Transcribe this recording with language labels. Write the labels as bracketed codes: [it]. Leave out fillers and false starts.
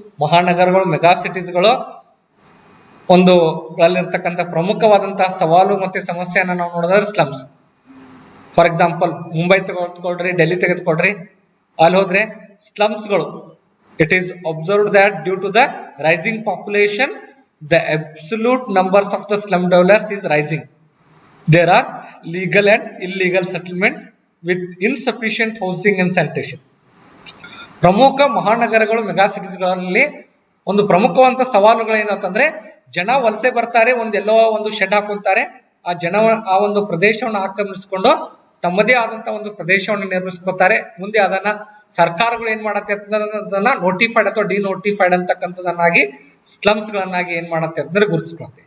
[kn] ಮಹಾನಗರಗಳು mega ಸಿಟೀಸ್ಗಳು ಒಂದು ಗಳಲ್ಲಿರ್ತಕ್ಕಂಥ ಪ್ರಮುಖವಾದಂತಹ ಸವಾಲು ಮತ್ತೆ ಸಮಸ್ಯೆಯನ್ನ ನಾವು ನೋಡೋದಾದ್ರೆ slums. For example Mumbai ತೆಗೆದುಕೊಳ್ರಿ, Delhi ತೆಗೆದುಕೊಳ್ರಿ, ಅಲ್ಲಿ ಹೋದ್ರೆ ಸ್ಲಮ್ಸ್ಗಳು, [en] It is observed that due to the rising population the absolute numbers of the slum dwellers is rising. There are legal and illegal settlement with insufficient housing and sanitation. [kn] ಪ್ರಮುಖ ಮಹಾನಗರಗಳು mega ಸಿಟೀಸ್ಗಳಲ್ಲಿ ಒಂದು ಪ್ರಮುಖವಾದ ಸವಾಲುಗಳು ಏನಂತಂದ್ರೆ, ಜನ ವಲಸೆ ಬರ್ತಾರೆ, ಒಂದೆಲ್ಲೋ ಒಂದು ಶೆಡ್ ಹಾಕುತ್ತಾರೆ, ಆ ಜನ ಆ ಒಂದು ಪ್ರದೇಶವನ್ನು ಆಕ್ರಮಿಸಿಕೊಂಡು ತಮ್ಮದೇ ಆದಂತಹ ಒಂದು ಪ್ರದೇಶವನ್ನು ನಿರ್ಮಿಸ್ಕೊತಾರೆ. ಮುಂದೆ ಅದನ್ನ ಸರ್ಕಾರಗಳು ಏನ್ ಮಾಡತ್ತೆ ಅದನ್ನ ನೋಟಿಫೈಡ್ ಅಥವಾ ಡಿನೋಟಿಫೈಡ್ ಅಂತಕ್ಕಂಥದನ್ನಾಗಿ ಸ್ಲಮ್ಸ್ ಗಳನ್ನಾಗಿ ಏನ್ ಮಾಡತ್ತೆ ಅಂದ್ರೆ ಗುರುತಿಸ್ಕೊಳುತ್ತೆ.